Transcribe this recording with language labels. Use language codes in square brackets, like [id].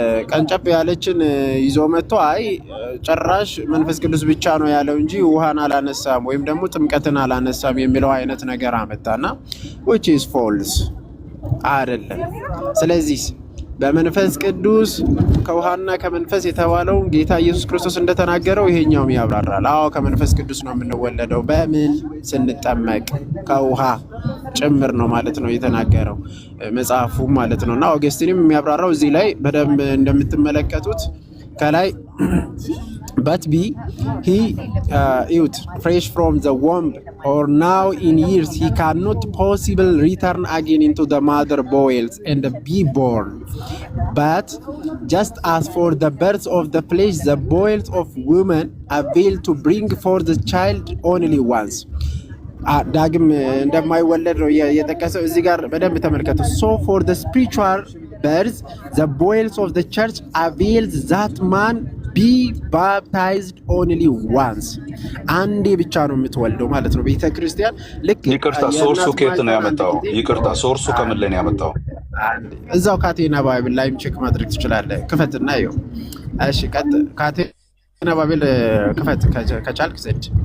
[am] ቀንጨብ ያለችን ይዞ መጥቶ አይ ጭራሽ መንፈስ ቅዱስ ብቻ ነው ያለው እንጂ ውሃን አላነሳም ወይም ደግሞ ጥምቀትን አላነሳም የሚለው አይነት ነገር አመጣና [en] which is false [am] አይደለም ስለዚህ በመንፈስ ቅዱስ ከውሃና ከመንፈስ የተባለው ጌታ ኢየሱስ ክርስቶስ እንደተናገረው ይሄኛው ያብራራል አዎ ከመንፈስ ቅዱስ ነው የምንወለደው በምን ስንጠመቅ ከውሃ ጭምር ነው ማለት ነው የተናገረው መጽሐፉ ማለት ነው። እና ኦገስቲንም የሚያብራራው እዚህ ላይ በደንብ እንደምትመለከቱት ከላይ [en] but be he youth fresh from the womb or now in years he cannot possibly return again into the mother bowels and be born, but just as for the birth of the flesh the bowels of women avail to bring forth the child only once. [am] ዳግም እንደማይወለድ ነው የጠቀሰው እዚህ ጋር በደንብ ተመልከቱ። [en] so for the spiritual birth the bowels of the church avails that man be baptized only once. [am] አንዴ ብቻ ነው የምትወልደው ማለት ነው ቤተክርስቲያን። ልክ ይቅርታ ሶርሱ ከየት ነው ያመጣው? ይቅርታ ሶርሱ ከምን ላይ ነው ያመጣው? እዛው ካቴና ባይብል ላይም ቼክ ማድረግ ትችላለህ። ክፈትና ይኸው። እሺ ካቴና ባይብል ክፈት ከቻልክ ዘንድ።